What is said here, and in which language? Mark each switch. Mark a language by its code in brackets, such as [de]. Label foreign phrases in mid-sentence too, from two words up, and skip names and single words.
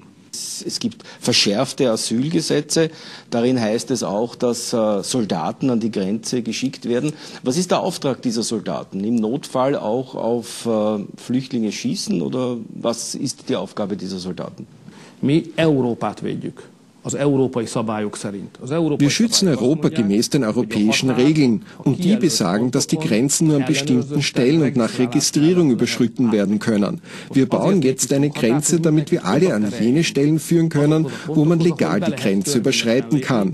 [de] Es gibt verschärfte Asylgesetze. Darin heißt es auch, dass Soldaten an die Grenze geschickt werden. Was ist der Auftrag dieser Soldaten? Im Notfall auch auf Flüchtlinge schießen oder was ist die Aufgabe dieser Soldaten? [hu] Mi Európát védjük. [de] Wir schützen Europa gemäß den europäischen Regeln und die besagen, dass die Grenzen nur an bestimmten Stellen und nach Registrierung überschritten werden können. Wir bauen jetzt eine Grenze, damit wir alle an jene Stellen führen können, wo man legal die Grenze überschreiten kann.